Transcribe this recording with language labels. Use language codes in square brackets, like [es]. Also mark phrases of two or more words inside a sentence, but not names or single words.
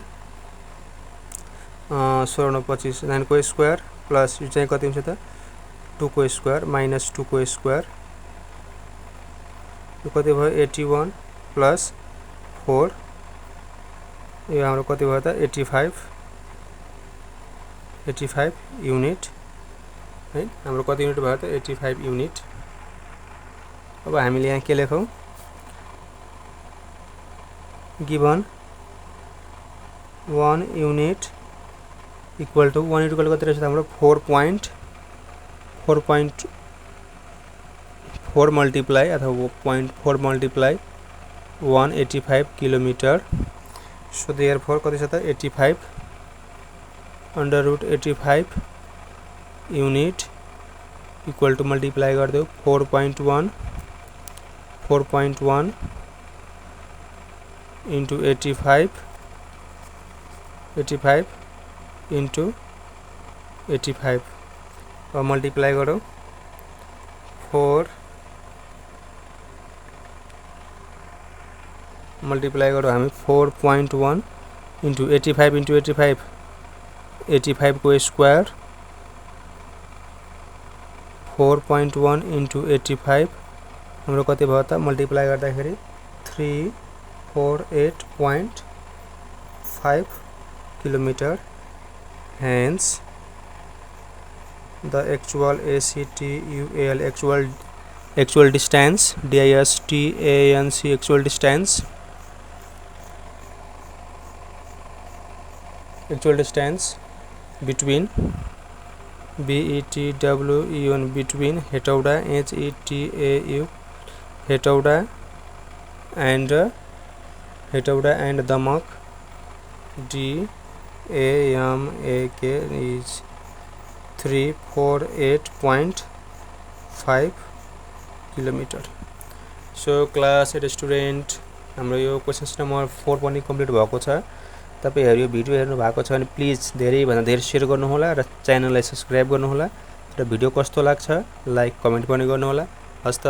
[ne] 16 25 9 को स्क्वायर प्लस यो चाहिँ कति हुन्छ त 2 को स्क्वायर माइनस 2 को स्क्वायर यो कति भयो 81 प्लस 4 यो हाम्रो कति भयो त 85 युनिट है हाम्रो कति युनिट भयो त 85 युनिट। अब हामीले यहाँ के लेखौं [en] given 1 unit equal to 1 unit [ne] कति रहेछ त हाम्रो 4.4 मल्टिप्लाई अथवा 0.4 मल्टिप्लाई 185 किलोमिटर [en] so therefore [ne] कति छ त 85 [en] under root 85 unit equal to [ne] मल्टिप्लाई गरिदेऊ [en] 4.1 into 85 into 85 [hi] और मल्टिप्लाई करो [ne] 4 मल्टिप्लाई गरौँ हामी 4.1 [en] into 85 into 85 [ne] 85 को स्क्वायर 4.1 इन्टु 85 हाम्रो कति भयो त मल्टिप्लाई गर्दाखेरि [en] 348.5 किलोमिटर hence the actual ACTUAL actual distance DISTANC actual distance between BETWEN between Hetauda HETAU Hetauda and Damak DAMAK is 348.5 किलोमिटर। [ne] सो [en] class 8 student [ne] हाम्रो यो [en] questions number 4 [ne] पनि कम्प्लिट भएको छ। तपाईहरु यो भिडियो हेर्नु भएको छ भने प्लिज धेरै भन्दा धेरै शेयर गर्नु होला र च्यानललाई सब्स्क्राइब गर्नु होला र भिडियो कस्तो लाग्छ [en] like comment [ne] पनि गर्नु होला।